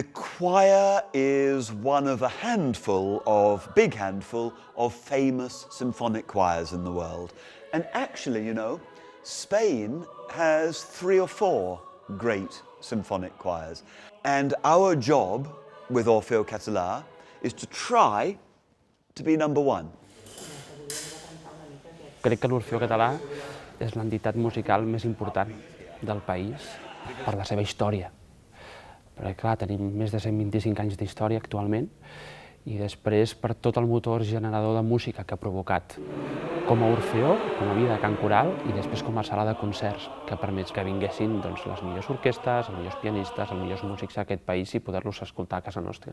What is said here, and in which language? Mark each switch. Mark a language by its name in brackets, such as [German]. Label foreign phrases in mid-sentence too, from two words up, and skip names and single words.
[English] choir is one of a big handful of famous symphonic choirs in the world. And actually, you know, Spain has 3 or 4 great symphonic choirs. And our job with Orfeo Català is to try to be number 1. [Catalan] Crec que l'Orfeó Català és l'entitat musical més important del país per la seva història. Perquè, clar, tenim més de 125 anys d'història actualment i després per tot el motor generador de música que ha provocat com a Orfeó, com a vida de cant coral i després com a sala de concerts que permet que vinguessin les millors orquestes, els millors pianistes, els millors músics d'aquest país i poder-los escoltar a casa nostra.